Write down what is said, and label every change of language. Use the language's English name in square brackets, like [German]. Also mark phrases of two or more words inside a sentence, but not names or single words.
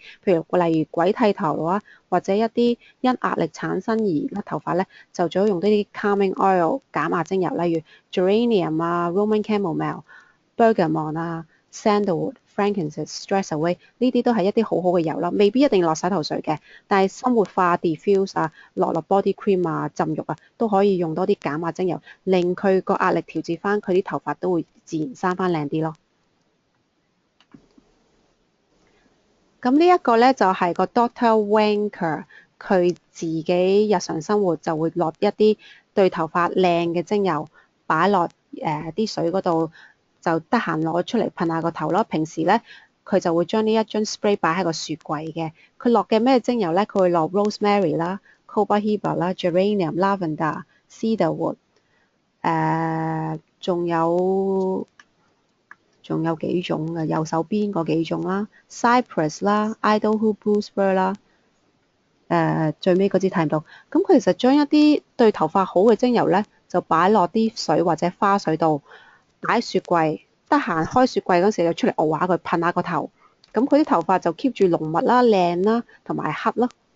[Cantonese] 譬如例如鬼剃頭啊，或者一啲因壓力產生而甩頭髮咧，就最好用啲 [English] calming oil [Cantonese] 減壓精油，例如 geranium 啊、 [English] Roman chamomile、bergamot [Cantonese] 啊、 [English] sandalwood、 frankincense、stress away [Cantonese] 呢啲都係一啲好好嘅油啦，未必一定落洗頭水嘅，但係生活化 diffuse 啊，落 [English] body cream [Cantonese] 啊、浸浴啊，都可以用多啲減壓精油，令佢個壓力調節翻，佢啲頭髮都會自然生翻靚啲咯。咁呢一個咧就係個 Dr. Wanker 佢自己日常生活就會落一啲對頭髮靚嘅精油，擺落啲水嗰度，就得閒攞出嚟噴下個頭咯。平時咧佢就會將呢一樽 spray 擺喺個雪櫃嘅。佢落嘅咩精油咧？佢會落 rosemary 啦、copaiba 啦、 [English] geranium、lavender、cedarwood， [Cantonese] 仲有幾種嘅，右手邊嗰幾種啦 ，cypress 啦、 [English] idaho blue spur [Cantonese] 啦，最尾嗰支睇唔到。咁佢其實將一啲對頭髮好嘅精油咧，就擺落啲水或者花水度，擺雪櫃，得閒開雪櫃嗰時就出嚟熬下佢，噴下個頭。咁佢啲頭髮就 keep 住濃密啦、靚啦，同埋黑咯。